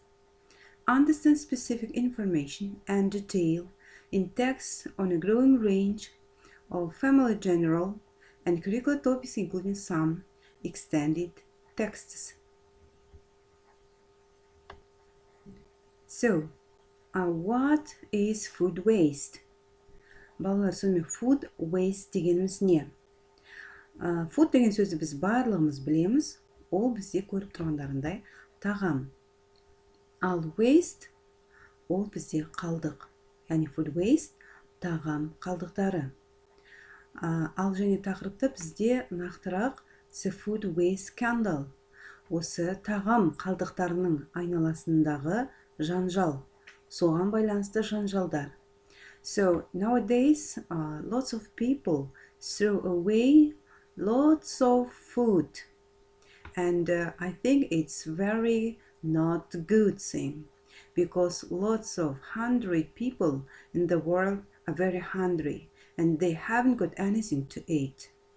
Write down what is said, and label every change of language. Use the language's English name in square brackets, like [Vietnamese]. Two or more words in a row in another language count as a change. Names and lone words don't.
[English] Understand specific information and detail in text on a growing range of family general and curricular topics, including some extended texts. So, what is food waste? [Kazakh] Балалар, сонымен [English] food waste [Kazakh] дегеніміз не? Food деген сөзді біз барлығымыз білеміз, ол бізде көріп тұрғандарындай тағам. Ал waste ол бізде қалдық. Яғни [English] food waste [Kazakh] тағам қалдықтары. Ал және тақырыпта бізде нақтырақ [English] the food waste scandal. [Kazakh] Осы тағам қалдықтарының айналасындағы жанжал. Соған байланысты жанжалдар. [English] So nowadays, lots of people throw away lots of food, and I think it's very not good thing, because lots of hungry people in the world are very hungry and they haven't got anything to eat.